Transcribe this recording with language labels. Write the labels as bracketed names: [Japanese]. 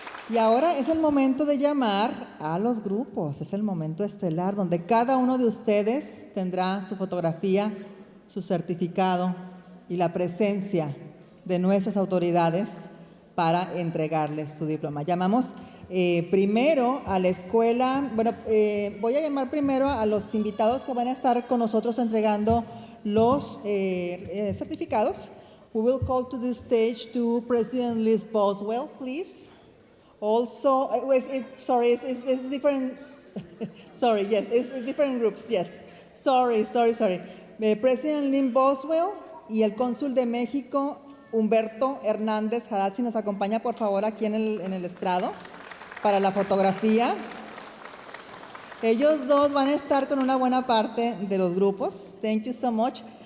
[Spanish] Y ahora es el momento de llamar a los grupos, es el momento estelar donde cada uno de ustedes tendrá su fotografía, su certificado y la presencia de nuestras autoridades para entregarles su diploma. Llamamos primero a la escuela. Bueno, voy a llamar primero a los invitados que van a estar con nosotros entregando los certificados. [English] We will call to the stage to President Liz Boswell, please. Also, it's different. Sorry, yes, it's different groups, yes. Sorry. [Spanish] President Lynn Boswell y el cónsul de México, Humberto Hernández Haddad, si nos acompaña por favor aquí en el estrado para la fotografía. Ellos dos van a estar con una buena parte de los grupos. [English] Thank you so much.